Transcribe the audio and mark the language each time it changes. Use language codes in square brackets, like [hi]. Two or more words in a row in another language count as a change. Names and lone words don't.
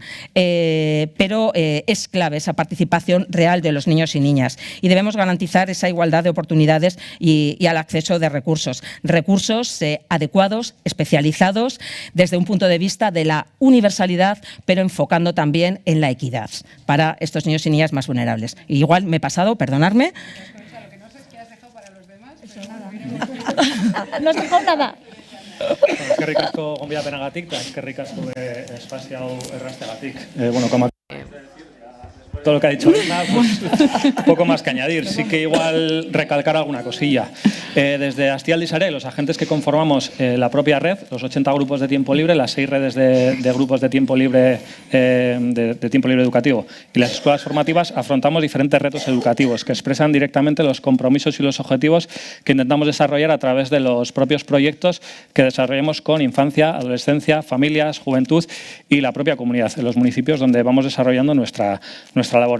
[es] Pero es clave esa participación real de los niños y niñas y debemos garantizar esa igualdad de oportunidades y al acceso de recursos adecuados, especializados desde un punto de vista de la universalidad, pero enfocando también en la equidad para estos niños y niñas más vulnerables. Y igual me he pasado, perdonadme. Lo que no sé es qué has dejado para los demás. No has dejado nada. [eu] Eskerrik asko gonbidapenagatik, eta eskerrik asko espazio hau errazteagatik. [es] Bueno, como todo lo que ha dicho Elena, pues poco más que añadir. Sí que igual recalcar alguna cosilla. Desde Astialdi Sarea, los agentes que conformamos la propia red, los 80 grupos de tiempo libre, las 6 redes de grupos de tiempo libre educativo y las escuelas formativas, afrontamos diferentes retos educativos que expresan directamente los compromisos y los objetivos que intentamos desarrollar a través de los propios proyectos que desarrollamos con infancia, adolescencia, familias, juventud y la propia comunidad, en los municipios donde vamos desarrollando nuestra labor.